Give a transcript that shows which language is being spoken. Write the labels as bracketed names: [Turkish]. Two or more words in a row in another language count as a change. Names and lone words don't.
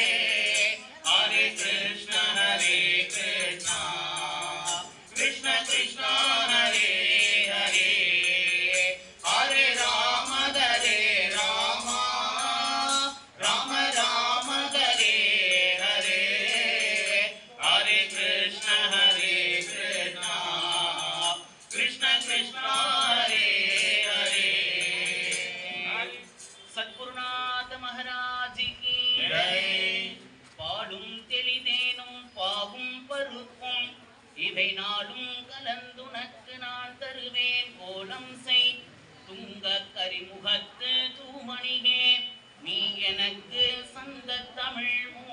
[Sanskrit] हरे कृष्ण कृष्ण कृष्ण कृष्ण हरे हरे हरे राम राम राम राम हरे हरे हरे कृष्ण कृष्ण कृष्ण कृष्ण हरे हरे। [Hindi] सद्गुरुनाथ महाराज की जय। [Tamil] பாடும் தெளிதேனும் பாவும் பருப்பும் இவை நாளும் கலந்துனக்கு நான் தருவேன் கோலம் செய் துங்க கரிமுகத்து தூமணியே நீ எனக்கு சந்த தமிழ்